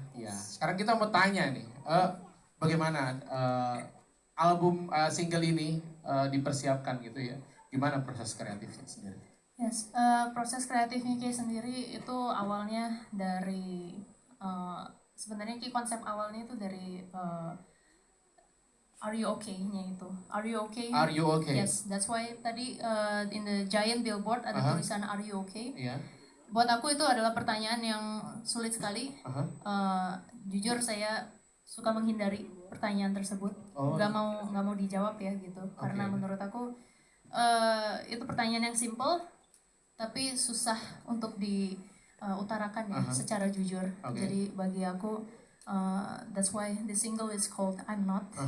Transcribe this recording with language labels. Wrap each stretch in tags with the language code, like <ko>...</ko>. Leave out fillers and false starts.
<id>Ya. Sekarang kita mau tanya nih, bagaimana album single ini dipersiapkan gitu ya? Gimana proses kreatifnya sendiri? Yes, proses kreatifnya Ki sendiri itu awalnya dari sebenarnya Ki konsep awalnya itu dari Are You Okay-nya itu.</id> <en>Are You Okay? Are you okay? Yes, that's why</en> <id>tadi</id> <en>in the giant billboard</en> <id>ada tulisan</id> <en>Are You Okay?</en> <id>Iya. Buat aku itu adalah pertanyaan yang sulit sekali. Jujur saya suka menghindari pertanyaan tersebut. Gak mau dijawab ya gitu. Karena menurut aku itu pertanyaan yang simple tapi susah untuk diutarakan ya secara jujur. Jadi bagi aku</id> <en>that's why the single is called I'm Not.</en>